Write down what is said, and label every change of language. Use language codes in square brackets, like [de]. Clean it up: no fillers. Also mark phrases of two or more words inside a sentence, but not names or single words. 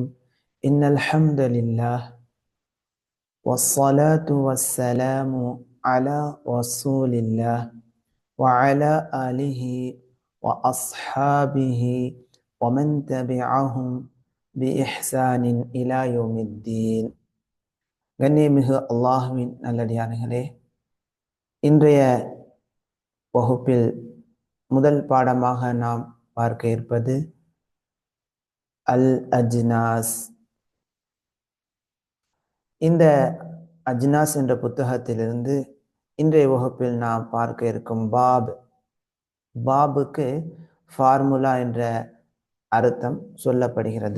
[ar] إن الحمد لله والصلاة والسلام على رسول الله وعلى آله وأصحابه ومن تبعهم بإحسان إلى يوم الدين. [ta] கண்ணியமிகு அல்லாஹ்வின் நல்லடியார்களே, இன்றைய வகுப்பில் முதல் பாடமாக நாம் பார்க்க இருப்பது அல் அஜ்னாஸ். இந்த அஜ்னாஸ் என்ற புத்தகத்திலிருந்து இன்றைய வகுப்பில் நாம் பார்க்க இருக்கும் பாபுக்கு ஃபார்முலா என்ற அர்த்தம் சொல்லப்படுகிறது.